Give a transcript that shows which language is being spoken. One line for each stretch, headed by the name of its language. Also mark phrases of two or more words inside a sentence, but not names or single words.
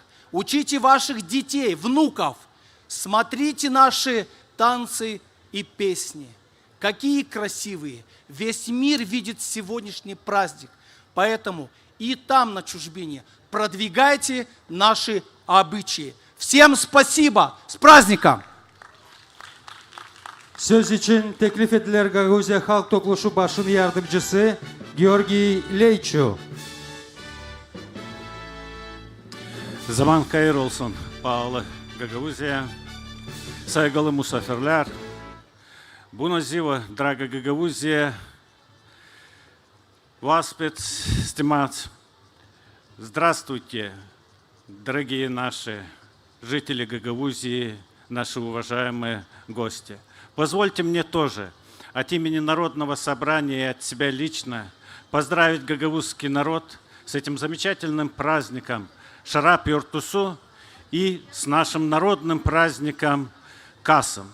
Russian: Учите ваших детей, внуков. Смотрите наши танцы и песни. Какие красивые. Весь мир видит сегодняшний праздник. Поэтому и там, на чужбине, продвигайте наши обычаи. Всем спасибо! С праздником!
Gagauz: Söz için teklif ediler Gagauziya Halk Topluluğu Başın Yardımcısı Georgi Leyçu. Zaman hayır olsun pahalı Гагаузия, saygılı misafirler.
Romanian: Bună ziua, dragă Гагаузия, oaspeți, stimați,
Russian: здравствуйте, дорогие наши жители Гагаузии, наши уважаемые гости. Позвольте мне тоже от имени Народного собрания и от себя лично поздравить гагаузский народ с этим замечательным праздником Шарап Йортусу и с нашим народным праздником Касым.